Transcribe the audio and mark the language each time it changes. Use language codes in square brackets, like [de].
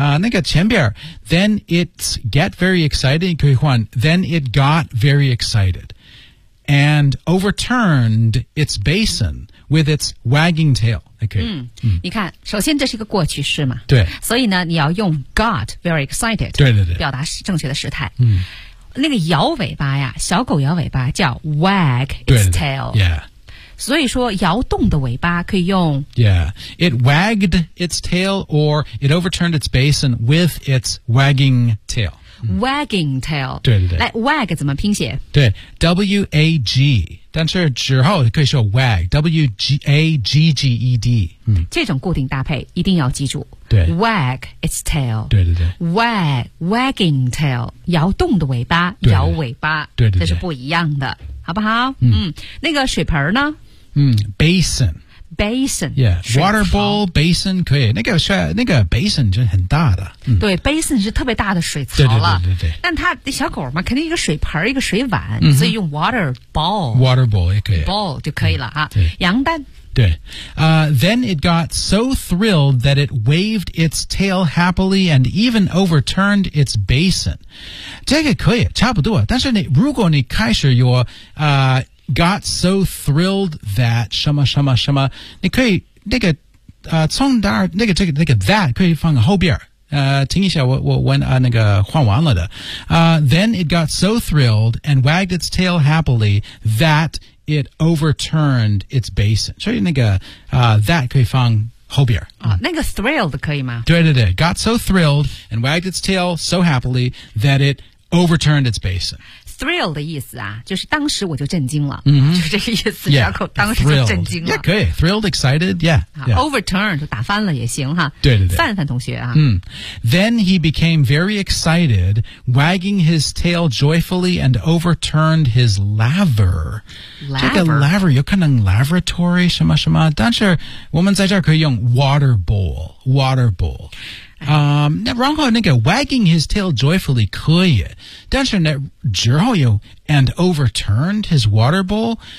[zh] 那个前边 [en] then it's get very excited, [zh] 可以换 [en] then it got very excited. And overturned its basin with its wagging tail. Okay. [zh] 你看首先这是一个过去式嘛。对。所以呢你要用 [en] got very excited. [zh] 对对对。表达正确的时态。那个摇尾巴呀小狗摇尾巴叫 [en] wag its tail. Yeah. [zh] 所以说摇动的尾巴可以用 [en] Yeah, it wagged its tail or it overturned its basin with its wagging tail. Wagging tail. [zh] 对对对。来 ,wag 怎么拼写对 ,W-A-G, 但是之后可以说 wag, W-A-G-G-E-D.、这种固定搭配一定要记住。对。 [en] Wag its tail. [zh] 对对对。 [en] Wagging tail, [zh] 摇动的尾巴对对摇尾巴对对对这是不一样的。好不好？那个水盆呢？ [en] Basin. Basin. [zh] Yeah. [en] Water bowl, basin, [zh] 可以。那个 basin 真很大的。对 ,basin 是特别大的水槽了。对对对对。但它的小狗嘛肯定一个水盆一个水碗。所以用 [en] water bowl。 Water bowl [zh] 也可以。 bowl 就可以了啊。对。羊蛋。对。 [en] Then it got so thrilled that it waved its tail happily and even overturned its basin. [zh] 这个可以差不多。但是你如果你开始有got so thrilled that 什么什么什么你可以那个从那儿那个这个那个 that 可以放个后边听一下我问那个换完了的 [en] then it got so thrilled and wagged its tail happily that it overturned its basin [zh] 所以那个that 可以放后边那个 thrilled 可以吗对对对 [en] got so thrilled and wagged its tail so happily that it overturned its basin [zh] thrill 的意思啊就是当时我就震惊了、 [en] mm-hmm. [zh] 就是这个意思小狗当时就震惊了 [en] yeah, thrilled. yeah [zh] 可以 [en] thrilled excited yeah, yeah. [zh] overturned 打翻了也行哈对对对范范同学啊、 [en] then he became very excited wagging his tail joyfully and overturned his laver [zh] 这个 laver 有可能 laboratory 什么什么但是我们在这儿可以用 water bowl然后那个 [en] wagging his tail joyfully [zh] 可以但是那之后有 [en] and overturned his water bowl